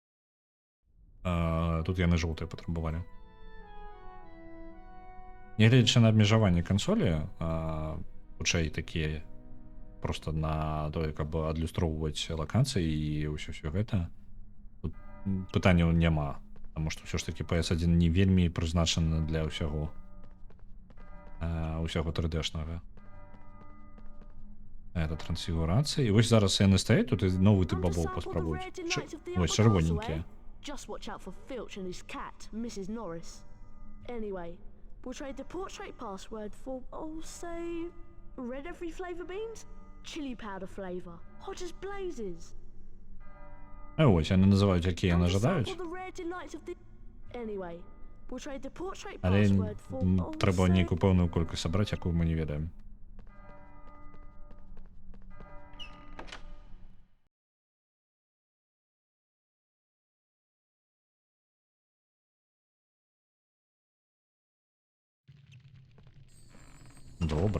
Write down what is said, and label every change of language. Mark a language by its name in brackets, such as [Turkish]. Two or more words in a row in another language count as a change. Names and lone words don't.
[Belarusian] Тут яны жоўтыя патрабавалі. Нягледзячы на абмежаванне кансолі, хутчэй такія просто на тое, каб адлюстроўваць лакацыі і ўсё гэта, тут пытанняў няма. Таму што ўсё ж такі PS1 не вельмі прызначаны для ўсяго 3D-шнага. Это трансфігурацыя. І вось зараз яны стаяць, тут і новы тып бабоў паспрабуюць. Вось чырвоненькія. [English] Just watch out for Filch and his cat, Mrs. Norris. Anyway, we'll trade the portrait password for, say, red every flavour beans? Chili powder flavour. Hot as blazes. [Belarusian] Ось, яны называюць, які яны жадаюць. Але трэба нейкую пэўную колькасць сабраць, якую мы не ведаем. Добра.